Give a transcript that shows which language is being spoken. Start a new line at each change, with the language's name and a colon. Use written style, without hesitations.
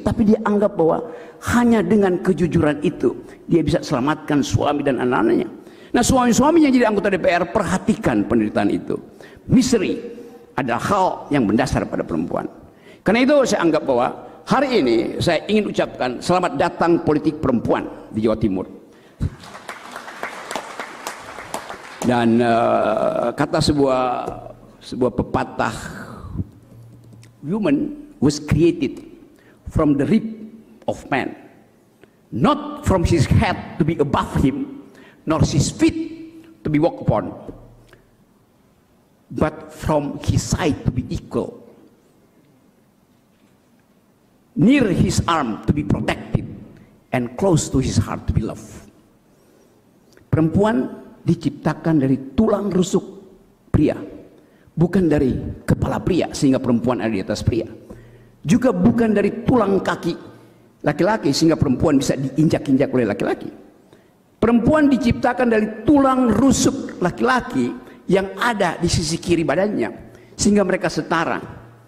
Indonesian: Tapi dia anggap bahwa hanya dengan kejujuran itu dia bisa selamatkan suami dan anak-anaknya. Nah, suami-suami yang jadi anggota DPR, perhatikan penderitaan itu. Misteri adalah hal yang mendasar pada perempuan. Karena itu saya anggap bahwa hari ini saya ingin ucapkan selamat datang politik perempuan di Jawa Timur. Dan kata sebuah pepatah,
English: woman was created from the rib of man, not from his head to be above him, nor his feet to be walked upon, but from his side to be equal, near his arm to be protected, and close to his heart to be loved.
Indonesian: Perempuan diciptakan dari tulang rusuk pria, bukan dari kepala pria sehingga perempuan ada di atas pria, juga bukan dari tulang kaki laki-laki sehingga perempuan bisa diinjak-injak oleh laki-laki. Perempuan diciptakan dari tulang rusuk laki-laki yang ada di sisi kiri badannya sehingga mereka setara.